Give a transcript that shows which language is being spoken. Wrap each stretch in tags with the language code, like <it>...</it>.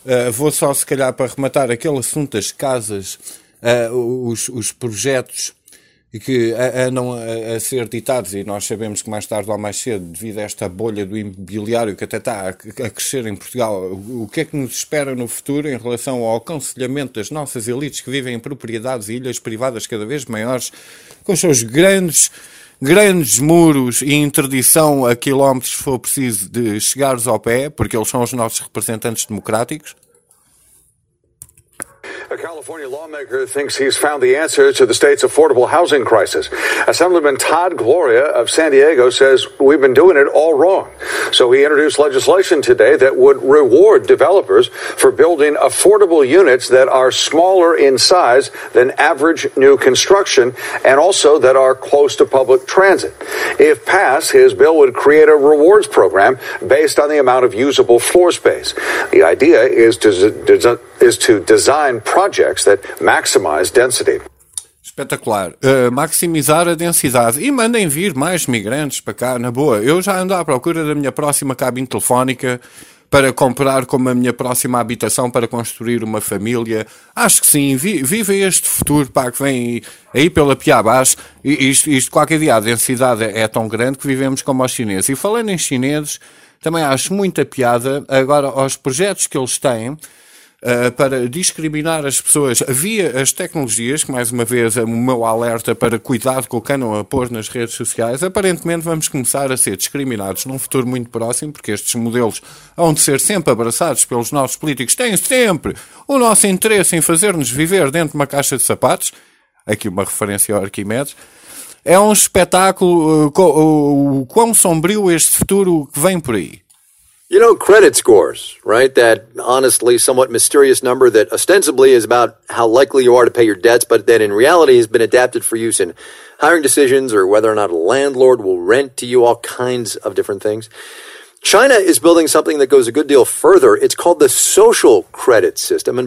<pt>Vou só, se calhar, para rematar aquele assunto das casas, os projetos que andam a ser ditados, e nós sabemos que mais tarde ou mais cedo, devido a esta bolha do imobiliário que até está a crescer em Portugal, o que é que nos espera no futuro em relação ao aconselhamento das nossas elites que vivem em propriedades e ilhas privadas cada vez maiores, com os seus grandes muros e interdição a quilómetros, se for preciso, de chegares ao pé, porque eles são os nossos representantes democráticos?</pt> <en>A California lawmaker thinks he's found the answer to the state's affordable housing crisis. Assemblyman Todd Gloria of San Diego says we've been doing it all wrong. So he introduced legislation today that would reward developers for building affordable units that are smaller in size than average new construction and also that are close to public transit. If passed, his bill would create a rewards program based on the amount of usable floor space. The idea is to design projects that maximize density.</en> <pt>Espetacular. Maximizar a densidade. E mandem vir mais migrantes para cá, na boa. Eu já ando à procura da minha próxima cabine telefónica para comprar como a minha próxima habitação para construir uma família. Acho que sim. Viva este futuro, pá, que vem aí pela pia abaixo. E isto qualquer dia, a densidade é tão grande que vivemos como os chineses. E falando em chineses, também acho muita piada agora aos projetos que eles têm para discriminar as pessoas via as tecnologias, que mais uma vez é o meu alerta para cuidado com o que andam a pôr nas redes sociais. Aparentemente vamos começar a ser discriminados num futuro muito próximo, porque estes modelos hão de ser sempre abraçados pelos nossos políticos. Têm sempre o nosso interesse em fazer-nos viver dentro de uma caixa de sapatos. Aqui uma referência ao Arquimedes. É um espetáculo o quão sombrio este futuro que vem por aí.</pt> <en>You know, credit scores, right? That honestly somewhat mysterious number that ostensibly is about how likely you are to pay your debts, but that in reality has been adapted for use in hiring decisions or whether or not a landlord will rent to you, all kinds of different things. China is building something that goes a good deal further. It's called the social credit system.</en>